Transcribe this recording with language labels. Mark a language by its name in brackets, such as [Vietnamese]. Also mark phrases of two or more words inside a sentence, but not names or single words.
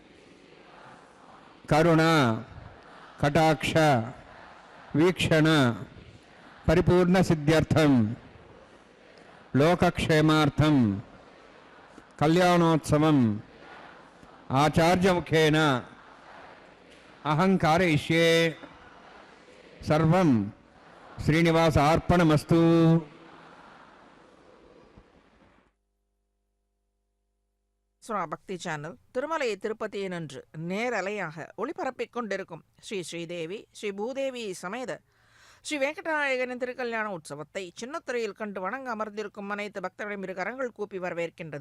[Sanskrit] కరుణ కటాక్ష వీక్షణ పరిపూర్ణ సిద్ధ్యర్థం లోకక్షేమార్థం కళ్యాణోత్సవం ఆచార్యముఖేన అహం కారయిష్యే. సర్వం శ్రీనివాస అర్పణమస్తు. [Tamil] பக்தி சேனல் திருமலை திருப்பதியினின்று நேரலையாக ஒளிபரப்பிக் கொண்டிருக்கும் ஸ்ரீ ஸ்ரீதேவி ஸ்ரீ பூதேவி சமேத ஸ்ரீ வெங்கடநாயகனின் திருக்கல்யாண உற்சவத்தை சின்னத்திரையில் கண்டு வணங்க அமர்ந்திருக்கும் அனைத்து பக்தர்களையும் இரு கரங்கள் கூப்பி வரவேற்கின்றது.